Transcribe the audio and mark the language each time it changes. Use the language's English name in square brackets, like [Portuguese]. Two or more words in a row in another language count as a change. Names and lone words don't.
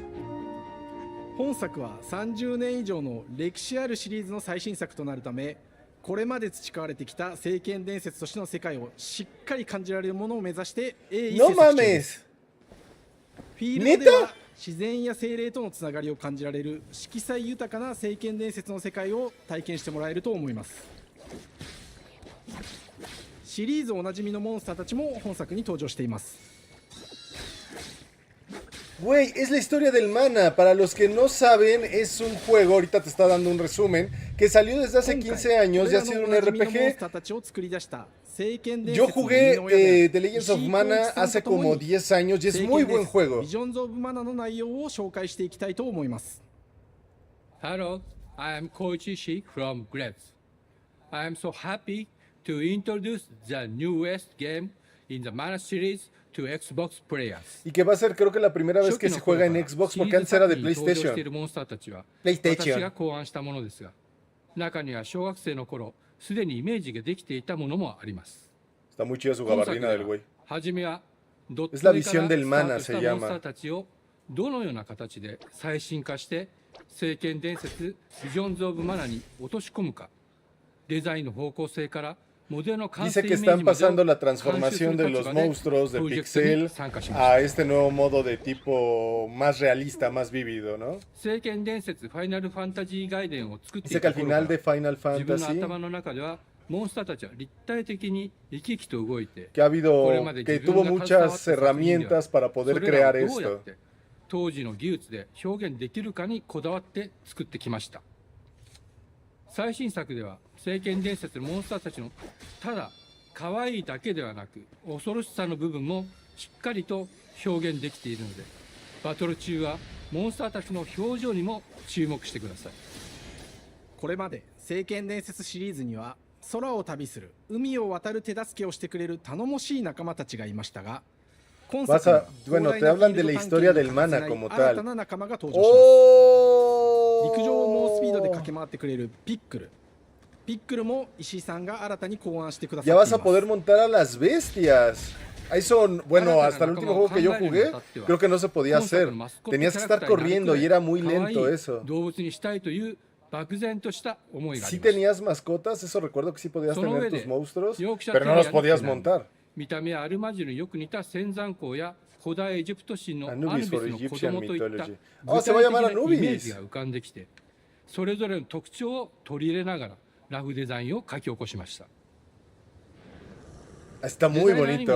[Japanese] 本作は30年以上の歴史あるシリーズの最新作となるため、これまで培われてきた聖剣伝説としての世界をしっかり感じられるものを目指して鋭意制作中です。フィールドでは自然や精霊とのつながりを感じられる色彩豊かな聖剣伝説の世界を体験してもらえると思います。シリーズおなじみのモンスターたちも本作に登場しています。 [Spanish] Güey, es la historia del Mana. Para los que no saben, es un juego, ahorita te está dando un resumen, que salió desde hace 15 años y ha sido un RPG. Yo jugué The Legends of Mana hace como 10 años y es muy buen juego. [English] Hello, I am Koichi Shi from Grabs. I am so happy to introduce the newest game in the Mana series to Xbox players. [Spanish] Y que va a ser creo que la primera vez que se juega en Xbox porque antes era de PlayStation. [Japanese] 私が考案したものですが、中には小学生の頃すでにイメージができていたものもあります。 [Spanish] Está muy chida su gabardina del güey. [Japanese] 初めはドット [Spanish] Es la [Japanese] 絵から [Spanish] visión del [Japanese] スター [Spanish] Mana [Japanese] トし [Spanish] se [Japanese] たモンスター [Spanish] llama. [Japanese] たちをどのような形で最新化して聖剣伝説ビジョンズ・オブ・マナに落とし込むか、デザインの方向性から [Spanish] Dice que están pasando la transformación de los monstruos de pixel a este nuevo modo de tipo más realista, más vívido, ¿no? Dice que al final de Final Fantasy que ha habido, que tuvo muchas herramientas para poder crear esto. [Japanese] 当時の技術で表現できるかにこだわって作ってきました。最新作では聖剣伝説のモンスターたちのただ可愛いだけではなく恐ろしさの部分もしっかりと表現できているので、バトル中はモンスターたちの表情にも注目してください。これまで聖剣伝説シリーズには空を旅する海を渡る手助けをしてくれる頼もしい仲間たちがいましたが、 [Spanish] Bueno, te hablan de la historia del Mana como tal. [Japanese] 陸上を猛スピードで駆け回ってくれるピックル。ピックルも石井さんが新たに考案してくださっています。 [Spanish] Ya vas a poder montar a las bestias. Eso, bueno, hasta el último juego que yo jugué, creo que no se podía hacer. Tenías que estar corriendo y era muy lento eso. Si tenías mascotas, eso recuerdo que sí podías tener tus monstruos, pero no los podías montar. [Japanese] 見た目はアルマジルによく似た仙山港や古代エジプト神のアヌビスの子供といった具体的なイメージが浮かんできて、それぞれの特徴を取り入れながらラフデザインを書き起こしました。 [Spanish] Está muy [Japanese] デザイナーにも